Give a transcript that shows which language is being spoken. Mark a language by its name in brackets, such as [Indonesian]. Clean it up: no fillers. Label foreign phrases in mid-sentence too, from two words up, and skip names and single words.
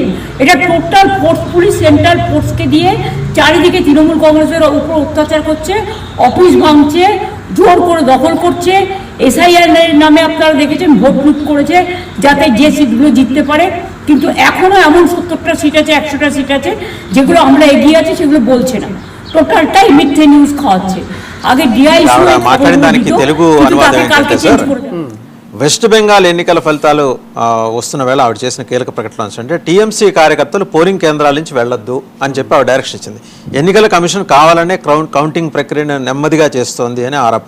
[Bangla] এটা [English] total force, police central [Bangla] ফোর্সকে দিয়ে চারিদিকে তৃণমূল কংগ্রেসের উপর অত্যাচার করছে, অফিস ভাঙছে, জোর করে দখল করছে। এসআইআর নামে আপনারা দেখেছেন ভোট লুট করেছে যাতে যে সিটগুলো জিততে পারে। কিন্তু এখনও এমন 70টা সিট আছে, 100টা সিট আছে যেগুলো আমরা এগিয়ে আছি সেগুলো বলছে না, টোটালটাই মিথ্যে নিউজ খাওয়াচ্ছে। আগে ডিআই [Telugu] వెస్ట్ బెంగాల్ ఎన్నికల ఫలితాలు వస్తున్న వేళ ఆవిడ చేసిన కీలక ప్రకటన అంటే టీఎంసీ కార్యకర్తలు పోలింగ్ కేంద్రాల నుంచి వెళ్లొద్దు అని చెప్పి ఆవిడ డైరెక్షన్ ఇచ్చింది. ఎన్నికల కమిషన్ కావాలనే కౌంటింగ్ ప్రక్రియను నెమ్మదిగా చేస్తోంది అని ఆరోపణ.